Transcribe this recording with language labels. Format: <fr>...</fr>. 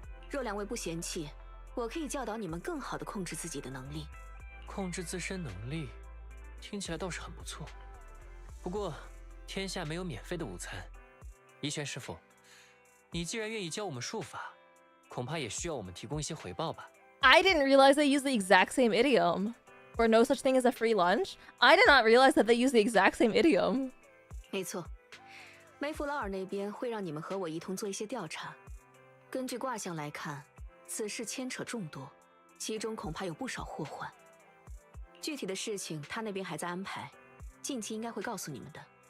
<zh>若两位不嫌弃，我可以教导你们更好地控制自己的能力。控制自身能力，听起来倒是很不错。不过，天下没有免费的午餐。怡轩师傅，你既然愿意教我们术法，恐怕也需要我们提供一些回报吧。</zh> <en>I didn't realize they use the exact same idiom. For no such thing as a free lunch? I did not realize that they use the exact same idiom.</en> <zh>没错，梅弗劳尔那边会让你们和我一同做一些调查。根据卦象来看，此事牵扯众多，其中恐怕有不少祸患。具体的事情他那边还在安排，近期应该会告诉你们的。</zh>